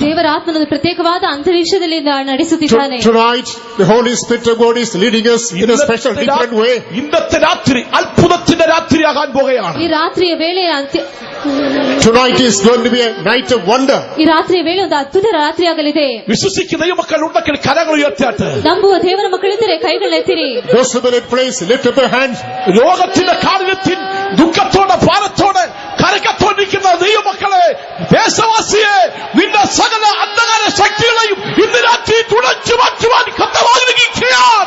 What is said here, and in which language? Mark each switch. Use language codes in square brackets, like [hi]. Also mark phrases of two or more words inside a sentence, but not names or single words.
[kn] ದೇವರ ಆತ್ಮನು ಪ್ರತ್ಯೇಕವಾದ ಅಂತರಿಕ್ಷದಲ್ಲಿ ನಡೆಸುತ್ತಿದ್ದಾನೆ. [en] Tonight the Holy Spirit of God is leading us in a special different way. [ml] ഇന്നത്തെ രാത്രി അത്ഭുതത്തിന്റെ രാത്രിയാകാൻ പോകുകയാണ്. [kn] ಈ ರಾತ್ರಿಯ ವೇಳೆ [en] Tonight is going to be a night of wonder. [kn] ಈ ರಾತ್ರಿಯ ವೇಳೆ ಒಂದು ಅದ್ಭುತ ರಾತ್ರಿಯಾಗಲಿದೆ. [ml] വിശ്വസിക്കുന്ന ദൈവമക്കൾ ഉണ്ടെങ്കിൽ കരങ്ങൾ ഉയർത്താട്ട്. [kn] ನಂಬುವ ದೇವರ ಮಕ್ಕಳಿದ್ದರೆ ಕೈಗಳನ್ನೆತ್ತಿರಿ. [en] Those who will praise, lift up your hands. [ml] രോഗത്തിന്റെ കാഠിന്യത്തിൽ ദുഃഖത്തോടെ ഭാരത്തോടെ കരക്കത്തോണ്ടിരിക്കുന്ന ദൈവമക്കളെ, ദേശവാസിയെ, നിന്റെ സകല അന്ധകാര ശക്തികളെയും ഇന്ന് രാത്രി തുടച്ചു മാറ്റുവാൻ കർത്താവ് ആഗ്രഹിക്കുകയാണ്.